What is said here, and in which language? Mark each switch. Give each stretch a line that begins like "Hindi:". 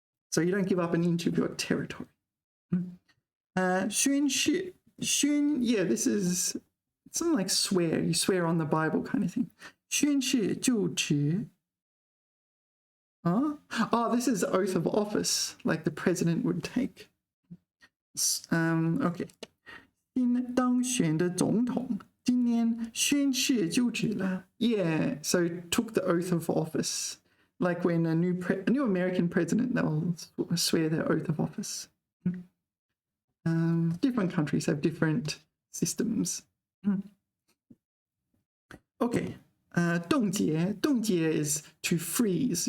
English: So you don't give up an inch of your territory. 宣誓, yeah, this is something like swear. You swear on the Bible kind of thing.
Chinese: 宣誓就职.
English: Oh, this is oath of office, like the president would take. Okay.
Chinese: 新当选的总统今年宣誓就职了.
English: Yeah, so took the oath of office, like when a new American president, they'll swear their oath of office. Different countries have different systems. Okay. 冻结 is to freeze.